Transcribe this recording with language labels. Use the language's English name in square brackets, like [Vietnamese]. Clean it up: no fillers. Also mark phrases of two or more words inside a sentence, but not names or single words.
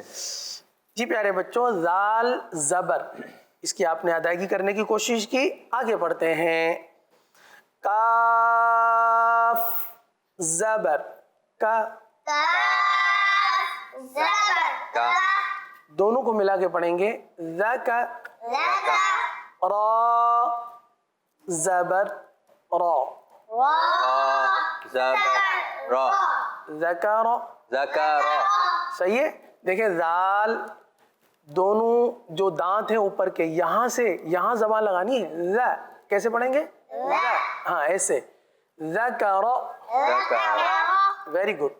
[Urdu] جی پیارے بچوں، زال زبر، اس کی آپ نے ادائیگی کرنے کی کوشش کی۔ آگے پڑھتے ہیں۔ کاف زبر کا، دونوں کو ملا کے پڑھیں گے۔ ذا کا، را زبر را، زبر را، ذکر، ذکر، صحیح ہے؟ دیکھیں زال دونوں جو دانت ہیں اوپر کے، یہاں سے یہاں زبان لگانی ہے، ذا کیسے پڑھیں گے؟ ہاں ایسے، ذکر، [English] very good.